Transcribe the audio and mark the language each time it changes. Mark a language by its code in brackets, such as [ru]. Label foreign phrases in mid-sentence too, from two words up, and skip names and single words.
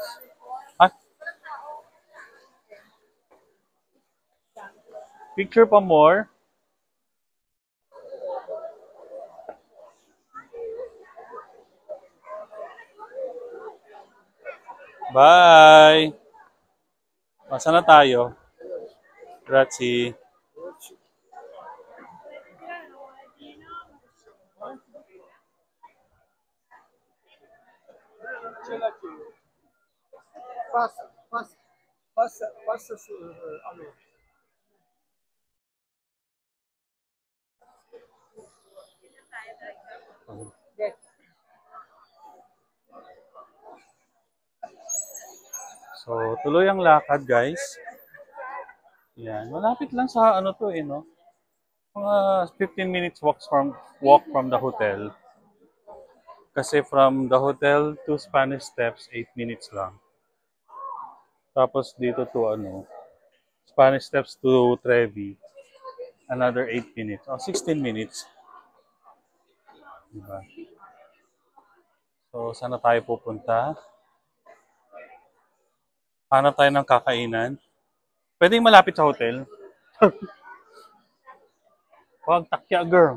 [tl] Ah? Picture pa more? Bye! Masa na tayo? Grazie. [it] Passa su allora. [tl] So, tuloy ang lakad, guys. Yan. Malapit lang sa to eh, no? [en] Mga 15 minutes walk from the hotel. Kasi from the hotel to Spanish Steps, 8 minutes lang. [tl] Tapos dito [en] to Spanish Steps to Trevi, another 8 minutes. Oh, 16 minutes. [tl] Diba? So, saan na tayo pupunta? Hanap tayo ng kakainan. Pwedeng malapit sa hotel. Huwag takya, girl.